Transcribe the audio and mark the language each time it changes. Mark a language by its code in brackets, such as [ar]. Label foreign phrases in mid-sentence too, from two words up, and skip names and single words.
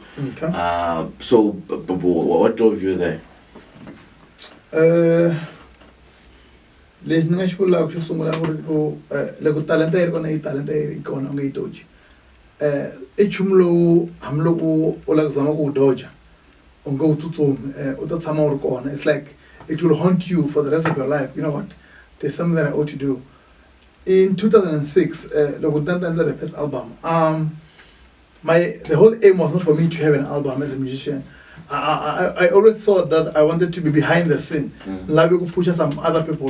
[en] Okay. So what drove you there? [ts] Leswi ni nga xi vulaka xo sungula ku ri ku loko talenta yi ri kona talenta yi ri kona u nge yi doji i nchumu lowu hambiloko u lava ku zama ku wu doja u nge wu tsutsumi u ta tshama u ri kona. [en] It's like it will haunt you for the rest of your life. You know what, there's something that I ought to do. In 2006, the first album, the whole aim was not for me to have an album as a musician. I always thought that I wanted to be behind the scene, like we could push some other people.